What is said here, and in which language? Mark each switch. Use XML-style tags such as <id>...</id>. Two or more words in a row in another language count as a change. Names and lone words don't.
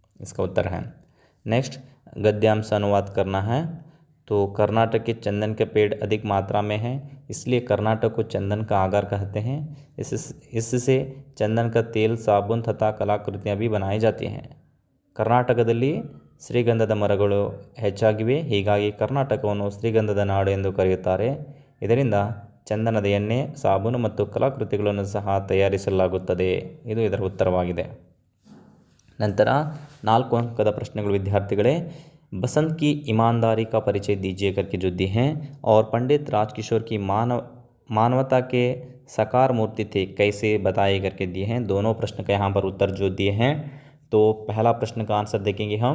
<hi>इसका उत्तर है. नेक्स्ट, गद्यांश अनुवाद करना है. तो कर्नाटक के चंदन के पेड़ अधिक मात्रा में हैं, इसलिए कर्नाटक को चंदन का आगर कहते हैं। इससे चंदन का तेल, साबुन तथा कलाकृतियाँ भी बनाई जाती हैं।</hi> <kn>ಕರ್ನಾಟಕದಲ್ಲಿ ಶ್ರೀಗಂಧದ ಮರಗಳು ಹೆಚ್ಚಾಗಿವೆ, ಹೀಗಾಗಿ ಕರ್ನಾಟಕವನ್ನು ಶ್ರೀಗಂಧದ ನಾಡು ಎಂದು ಕರೆಯುತ್ತಾರೆ. ಇದರಿಂದ ಚಂದನದ ಎಣ್ಣೆ, ಸಾಬೂನು ಮತ್ತು ಕಲಾಕೃತಿಗಳನ್ನು ಸಹ ತಯಾರಿಸಲಾಗುತ್ತದೆ. ಇದು ಇದರ ಉತ್ತರವಾಗಿದೆ. ನಂತರ 4 अंक प्रश्नಗಳು विद्यार्थिಗಳೇ.</kn> <hi>बसंत की ईमानदारी का परिचय दीजिए करके जो दिए हैं, और पंडित राजकिशोर की मानवता के साकार मूर्ति थे कैसे बताए करके दिए हैं. दोनों प्रश्न का यहाँ पर उत्तर जो दिए हैं. तो पहला प्रश्न का आंसर देखेंगे हम.</hi>